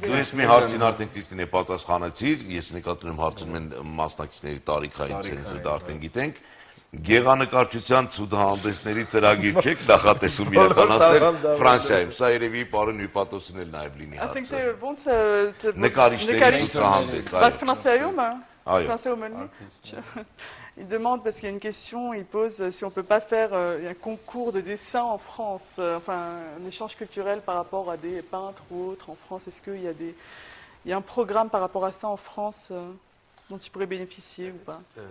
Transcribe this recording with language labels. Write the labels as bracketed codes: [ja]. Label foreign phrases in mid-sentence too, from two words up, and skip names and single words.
[hy] Դու ես մի հարցին արդեն Քրիստինե պատասխանեցիր, ես նկատում եմ հարցնում են մասնակիցների տարիքային ցենզուրը, դա արդեն գիտենք։ Գեղանկարչության ցուցահանդեսների ծրագիր չեք նախատեսում իրականացնել Ֆրանսիայում։ Սա երևի պարոն Հյուպատոսին էլ նաև լինի հարցը։ Ասենք թե ոնց նկարիչների ցուցահանդես, Բայց Ֆրանսիայում այո։ [fr] Il demande, parce qu'il y a une question, il pose si on ne peut pas faire un concours de dessin en France, enfin un échange culturel par rapport à des peintres ou autres en France. Est-ce qu'il y a il y a un programme par rapport à ça en France dont tu pourrais bénéficier ou pas?